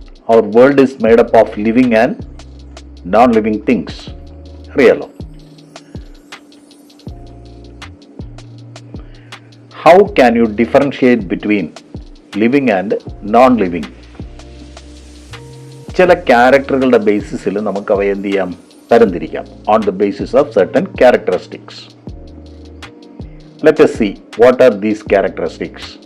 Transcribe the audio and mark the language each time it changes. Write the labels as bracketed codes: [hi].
[en] Our world is made up of living and non-living things. [ml] അറിയാലോ. [en] How can you differentiate between living and non-living? [ml] ചില ക്യാരക്ടറുകളുടെ ബേസിസിൽ നമുക്ക് അവയെ എന്ത് ചെയ്യാം, തരംതിരിക്കാം. [en] On the basis of certain characteristics. Let us see what are these characteristics.